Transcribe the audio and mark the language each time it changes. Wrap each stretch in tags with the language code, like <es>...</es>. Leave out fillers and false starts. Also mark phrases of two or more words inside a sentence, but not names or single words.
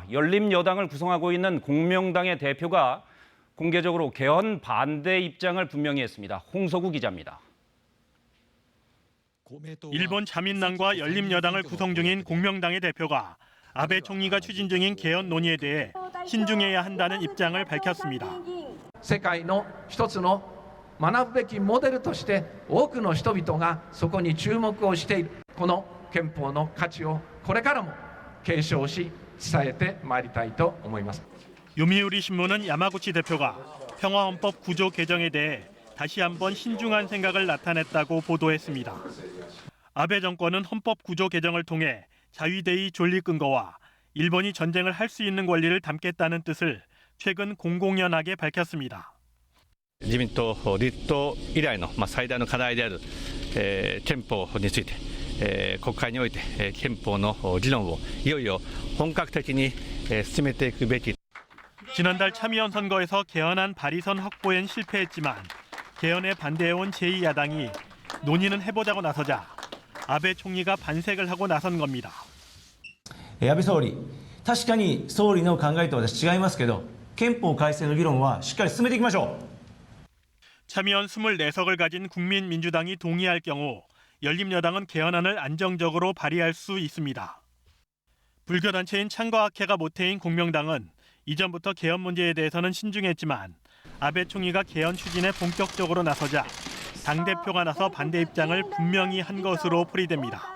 <ko>열림여당을 구성하고 있는 공명당의 대표가 공개적으로 개헌 반대 입장을 분명히 했습니다. 홍서구 기자입니다. 일본 자민당과 열림여당을 구성 중인 공명당의 대표가 아베 총리가 추진 중인 개헌 논의에 대해 신중해야 한다는 입장을 밝혔습니다.</ko> <ja>世界の一つの学ぶべきモデルとして多くの人々がそこに注目をしているこの憲法の価値をこれからも継承し伝えてまいりたいと思います。</ja> <ko>요미우리 신문은 야마구치 대표가 평화헌법 구조 개정에 대해 다시 한번 신중한 생각을 나타냈다고 보도했습니다. 아베 정권은 헌법 구조 개정을 통해 자위대의 존립 근거와 일본이 전쟁을 할 수 있는 권리를 담겠다는 뜻을 최근 공공연하게 밝혔습니다.</ko> <ja>自民党立党以来の最大の課題である憲法について国会において憲法の議論をいよいよ本格的に進めていくべき.</ja> <ko>지난달 참의원 선거에서 개헌안 발의선 확보엔 실패했지만 개헌에 반대해온 제2야당이 논의는 해보자고 나서자 아베 총리가 반색을 하고 나선 겁니다.</ko> <ja>安倍総理、確かに総理の考えと私違いますけど、憲法改正の議論はしっかり進めていきましょう.</ja> <ko>참의원 24석을 가진 국민민주당이 동의할 경우 열림여당은 개헌안을 안정적으로 발의할 수 있습니다. 불교단체인 창과학회가 모태인 공명당은 이전부터 개헌 문제에 대해서는 신중했지만 아베 총리가 개헌 추진에 본격적으로 나서자 당대표가 나서 반대 입장을 분명히 한 것으로 풀이됩니다.</ko>